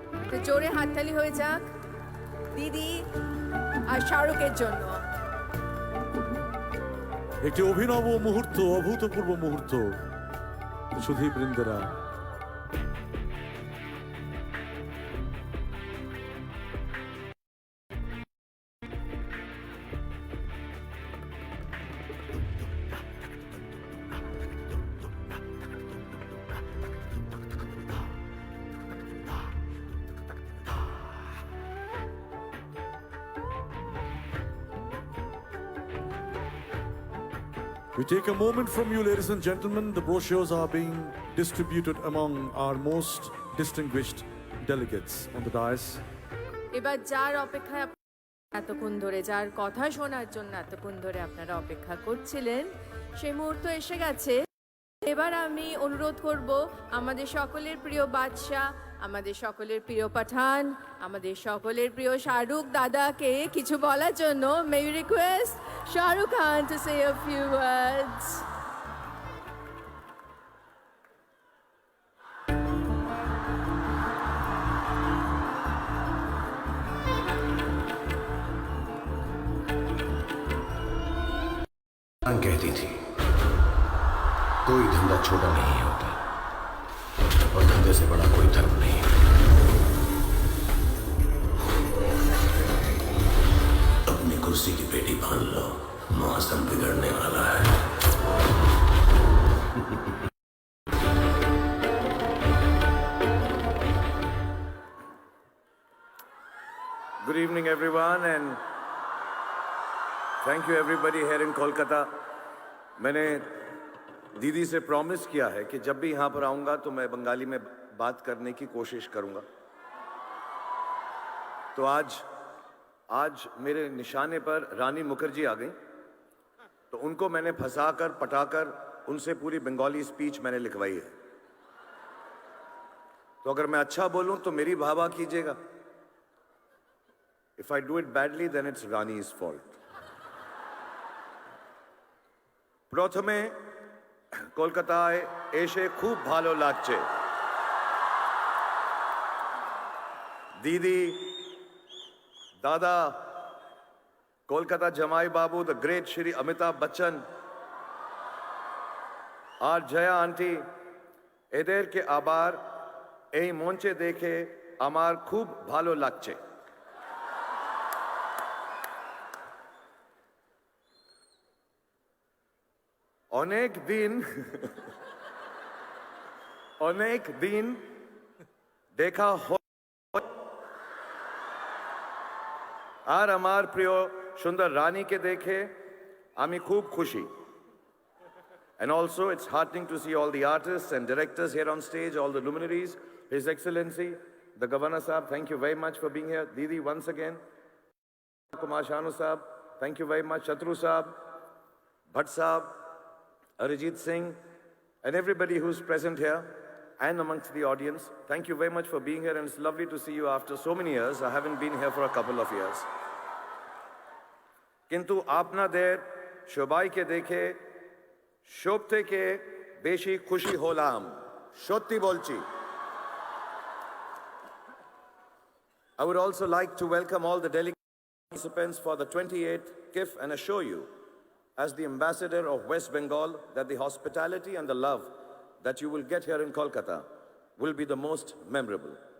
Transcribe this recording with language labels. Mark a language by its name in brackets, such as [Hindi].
[Bangla] তো জোরে হাততালি হয়ে যাক দিদি আর শাহরুখের জন্য। একটি অভিনব মুহূর্ত, অভূতপূর্ব মুহূর্ত। সুধী বৃন্দেরা, [English] we take a moment from you, ladies and gentlemen. The brochures are being distributed among our most distinguished delegates on the dais. [Bangla] এবার যার অপেক্ষায় এতক্ষণ ধরে, যার কথা শোনার জন্য এতক্ষণ ধরে আপনারা অপেক্ষা করছিলেন, সেই মুহূর্ত এসে গেছে। এবার আমি অনুরোধ করব আমাদের সকলের প্রিয় বাদশাহ, আমাদের সকলের প্রিয় পাঠান, আমাদের সকলের প্রিয় শাহরুখ দাদাকে কিছু বলার জন্য। [English] May we request Shah Rukh Khan to say a few words. [Hindi] कहती थी कोई धंधा छोटा नहीं होता और धंधे से बड़ा कोई धर्म नहीं। अपनी कुर्सी की पेटी बांध लो, मौसम बिगड़ने वाला है। [English] Good evening, everyone, and thank you everybody here in Kolkata. [Hindi] मैंने दीदी से प्रॉमिस किया है कि जब भी यहाँ पर आऊँगा तो मैं बंगाली में बात करने की कोशिश करूँगा। तो आज मेरे निशाने पर रानी मुखर्जी आ गई, तो उनको मैंने फंसाकर पटाकर उनसे पूरी बंगाली स्पीच मैंने लिखवाई है। तो अगर मैं अच्छा बोलूँ तो मेरी वाहवाही कीजिएगा। [English] If I do it badly, then it's Rani's fault. [Bangla] প্রথমে কলকাতায় এসে খুব ভালো লাগছে। দিদি, দাদা, কলকাতা জামাই বাবু, the great Shri Amitabh Bachchan আর Jaya aunty, এদেরকে আবার এই মঞ্চে দেখে আমার খুব ভালো লাগছে। অনেক দিন অনেক দিন দেখা আর আমার প্রিয় সুন্দর রানীকে দেখে আমি খুব খুশি। [English] And also, it's heartening to see all the artists and directors here on stage, all the luminaries. His Excellency, the Governor Sahab, thank you very much for being here. Didi, once again. Kumar Shanu Sahab, thank you very much. Chatru Sahab, Bhatt Sahab, Arijit Singh, and everybody who's present here and amongst the audience. Thank you very much for being here, and it's lovely to see you after so many years. I haven't been here for a couple of years. [Bangla] Kintu আপনাদের সবাইকে দেখে সব থেকে বেশি খুশি হলাম, সত্যি বলছি। [English] I would also like to welcome all the delegate participants for the 28th KIF and assure you, as the ambassador of West Bengal, that the hospitality and the love that you will get here in Kolkata will be the most memorable.